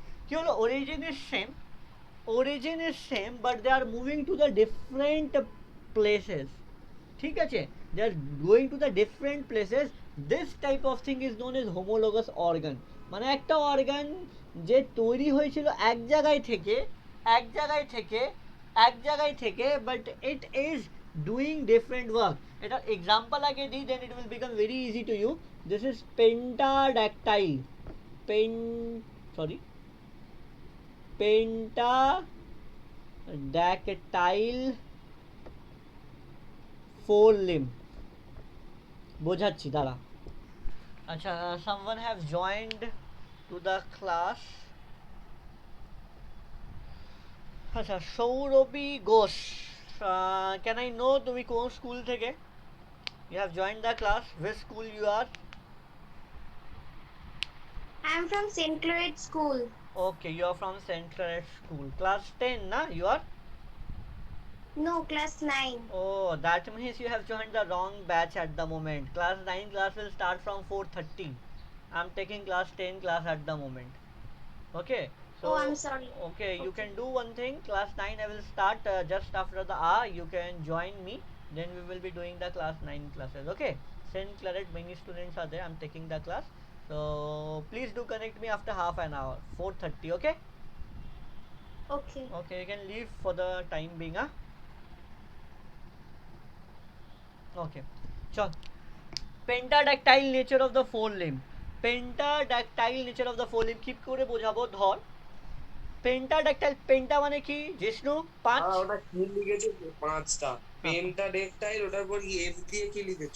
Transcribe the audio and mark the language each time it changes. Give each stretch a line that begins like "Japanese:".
Bangla: কি হলো,
English: origin is same, origin is same but they are moving to the different places,
Bangla: ঠিক আছে,
English: they are going to the different places. This type of thing is known as homologous organ,
Bangla: মানে একটা organ যে তৈরি হয়েছিল এক জায়গায় থেকে, এক জায়গায় থেকে, এক জায়গায় থেকে,
English: but it is doing different work.
Bangla: এটা এক্সাম্পল আগে দিই,
English: then it will become very easy to you. This is pentadactyl, pen sorry pentadactyl four limb,
Bangla: বোঝাচ্ছি দাঁড়া।
English: আচ্ছা, someone have joined to the class.
Bangla: আচ্ছা, Sourabhi Ghosh,
English: can I know
Bangla: তুমি কোন school থেকে?
English: You have joined the class, which school you are? I am from St. Clair School. Okay, you are from St. Clair School, class 10 na you are? No, class 9. Oh, that means you have joined the wrong batch at the moment. Class 9 class will start from 4:30. I'm taking class 10 class at the moment. Okay. So, Oh, I'm sorry. Okay, you Okay. can do one thing. Class 9 I will start just after the hour. You can join me. Then we will be doing the class 9 classes. Okay. St. Claret many students are there. I'm taking the class. So please do connect me after half an hour. 4:30. Okay. Okay. Okay. You can leave for the time being. Huh? Okay.
Bangla: চল, পেন্টাডাকটাইল
English: nature of the four limb,
Bangla: পেন্টাডাকটাইল nature of the four limb কি করে বোঝাবো, ধর পেন্টাডাকটাইল, penta মানে কি জিষ্ণু, পাঁচ, ওটা কি লিখেছে, পাঁচটা পেন্টাডেকটাইল, ওটার পর কি এফ দিয়ে কি লিখেছে?